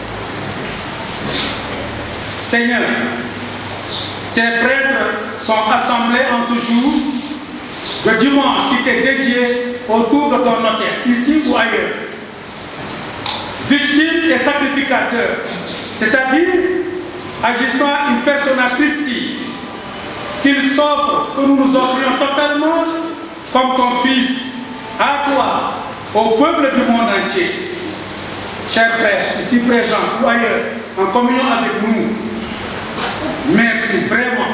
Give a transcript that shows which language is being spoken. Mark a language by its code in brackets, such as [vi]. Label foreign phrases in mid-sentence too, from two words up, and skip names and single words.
[fr] Seigneur, tes prêtres sont assemblés en ce jour de dimanche qui t'est dédié autour de ton autel, ici ou ailleurs. Victimes et sacrificateurs, c'est-à-dire agissant [la] in persona Christi, [fr] qu'il s'offre, que nous nous offrions totalement comme ton Fils, à toi, au peuple du monde entier. Chers frères, ici présents ou ailleurs, en communion avec nous, merci vraiment.